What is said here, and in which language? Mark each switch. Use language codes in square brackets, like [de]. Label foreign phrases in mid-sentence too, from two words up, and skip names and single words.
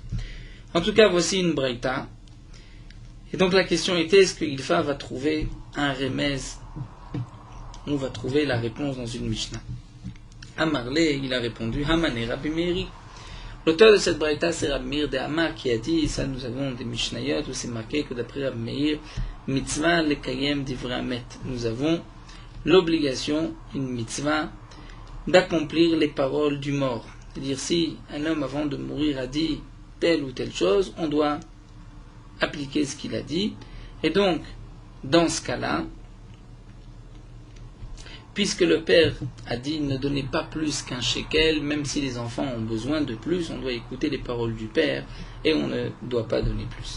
[fr] En tout cas, voici une braïta. Et donc la question était, est-ce que Ilfa va trouver un remez? On va trouver la réponse dans une Mishnah. Amarlé, il a répondu, [arc] הא מני רבי מאיר. [fr] L'auteur de cette braïta, c'est Rabbi Meir de Amar qui a dit, ça nous avons des Mishnayot où c'est marqué que d'après Rabbi Meir, [he] מצוה לקיים דברי המת. [fr] Nous avons l'obligation, une mitzvah, d'accomplir les paroles du mort. C'est-à-dire, si un homme avant de mourir a dit telle ou telle chose, on doit appliquer ce qu'il a dit. Et donc, dans ce cas-là, puisque le père a dit ne donnez pas plus qu'un shekel, même si les enfants ont besoin de plus, on doit écouter les paroles du père et on ne doit pas donner plus.